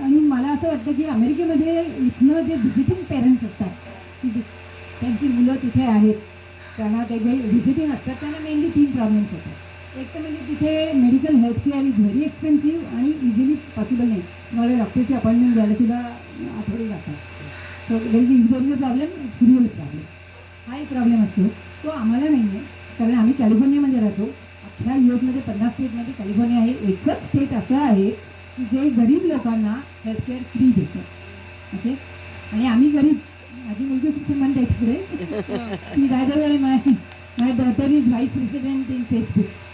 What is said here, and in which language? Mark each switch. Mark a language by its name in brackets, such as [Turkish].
[Marathi] आणि मला असं वाटतं की अमेरिकेमध्ये इथनं जे व्हिजिटिंग पेरेंट्स असतात, की त्यांची मुलं तिथे आहेत, त्यांना ते जे व्हिजिटिंग असतात त्यांना मेनली 3 प्रॉब्लेम्स होतात. एक तर म्हणजे तिथे [English] medical healthcare is very expensive [Marathi] आणि इझिली पॉसिबल नाही. मला डॉक्टरची अपॉइंटमेंट द्यायला सुद्धा आठवडे जातात. [English] So there is problem, it's real problem. [Marathi] हा एक प्रॉब्लेम असतो. तो आम्हाला नाही आहे, कारण आम्ही कॅलिफोर्नियामध्ये राहतो. अख्ख्या US मध्ये 50 स्टेटमध्ये कॅलिफोर्निया हे एकच स्टेट असं आहे की जे गरीब लोकांना हेल्थकेअर फ्री देतं. ओके, आणि आम्ही गरीब, माझी मुलगी खूप श्रीमंत आहे तिकडे, ती [English] By the way my daughter is vice president in Facebook.